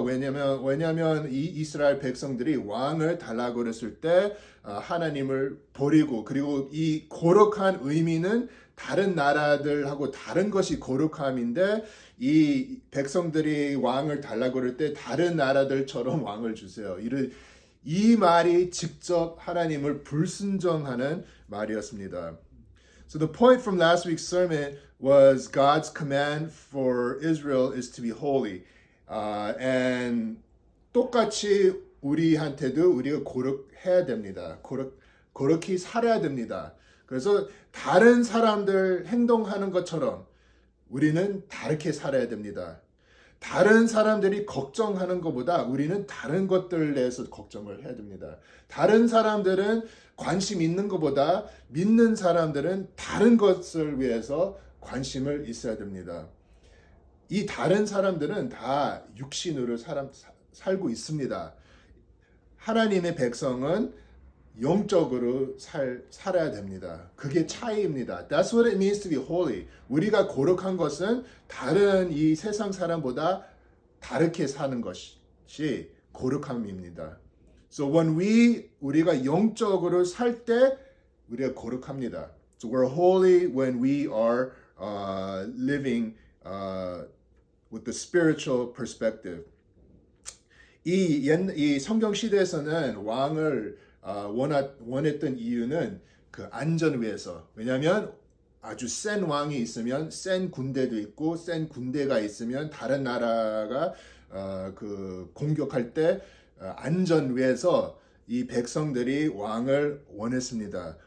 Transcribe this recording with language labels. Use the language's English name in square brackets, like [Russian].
[Korean] 왜냐면 이 이스라엘 백성들이 왕을 달라고 그랬을 때 하나님을 버리고 그리고 이 거룩한 의미는 다른 나라들하고 다른 것이 거룩함인데 이 백성들이 왕을 달라고 그럴 때 다른 나라들처럼 왕을 주세요. 이 말이 직접 하나님을 불순종하는 말이었습니다. [English] So the point from last week's sermon was God's command for Israel is to be holy. And [Korean] 똑같이 우리한테도 우리가 거룩해야 됩니다. 거룩히 살아야 됩니다. 그래서 다른 사람들 행동하는 것처럼 우리는 다르게 살아야 됩니다. 다른 사람들이 걱정하는 것보다 우리는 다른 것들에 대해서 걱정을 해야 됩니다. 다른 사람들은 관심 있는 것보다 믿는 사람들은 다른 것을 위해서 관심을 있어야 됩니다. 이 다른 사람들은 다 육신으로 살고 있습니다. 하나님의 백성은 영적으로 살아야 됩니다. 그게 차이입니다. [English] That's what it means to be holy. [Korean] 우리가 거룩한 것은 다른 이 세상 사람보다 다르게 사는 것이 거룩함입니다. [English] So when [Korean] 우리가 영적으로 살 때 우리가 거룩합니다. [English] So we're holy when we are living with the spiritual perspective. [Korean] 이 성경 시대에서는 왕을 원했던 이유는 그 안전 위해서. 왜냐하면 아주 센 왕이 있으면 센 군대도 있고 센 군대가 있으면 다른 나라가 그 공격할 때 안전 위해서 이 백성들이 왕을 원했습니다.